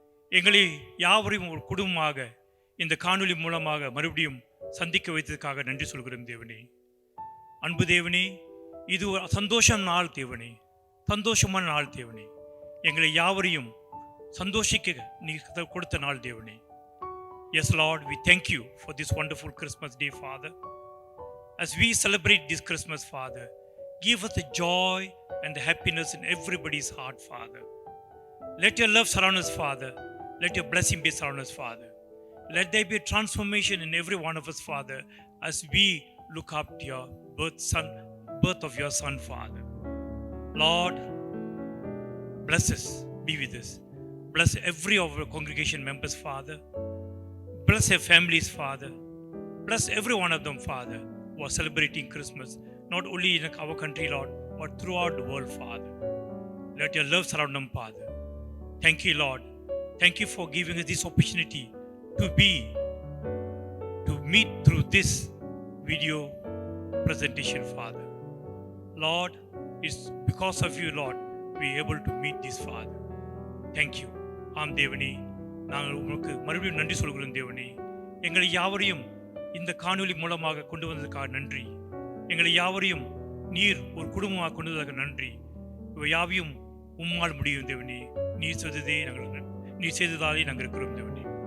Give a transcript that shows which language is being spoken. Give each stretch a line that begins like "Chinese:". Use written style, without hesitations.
Tamil: எங்களை யாவரையும் ஒரு குடும்பமாக இந்த காணொளி மூலமாக மறுபடியும் சந்திக்க வைத்ததுக்காக நன்றி சொல்கிறோம் தேவனே. அன்பு தேவனே, இது ஒரு சந்தோஷமான நாள் தேவனே, சந்தோஷமான நாள் தேவனே. எங்களை யாவரையும் சந்தோஷிக்க நீ கொடுத்த நாள் தேவனே.
English: Yes Lord, we thank you for this wonderful Christmas day, Father. As we celebrate this Christmas, Father, give us the joy and the happiness in everybody's heart, Father. Let your love surround us, Father. Let your blessing be surround us, Father. Let there be a transformation in every one of us, Father, as we look up to your birth of your Son, Father. Lord, bless us, be with us. Bless every of our congregation members, Father. Bless their families, Father. Bless every one of them, Father, who are celebrating Christmas, not only in our country, Lord, but throughout the world, Father. Let your love surround them, Father. Thank you, Lord. Thank you for giving us this opportunity to meet through this video presentation, Father. Lord, it's because of you, Lord, we are able to meet this, Father. Thank you.
Tamil: ஆம் தேவனே, நாங்கள் உங்களுக்கு மறுபடியும் நன்றி சொல்கிறோம் தேவனே. எங்களை யாவரையும் இந்த காணொளி மூலமாக கொண்டு வந்ததுக்காக நன்றி. எங்களை யாவரையும் நீர் ஒரு குடும்பமாக கொண்டு வந்ததுக்காக நன்றி. இவை யாவையும் உம்மால் முடியும் தேவனே. நீர் செய்ததாலே நாங்கள் இருக்கிறோம் தேவனே.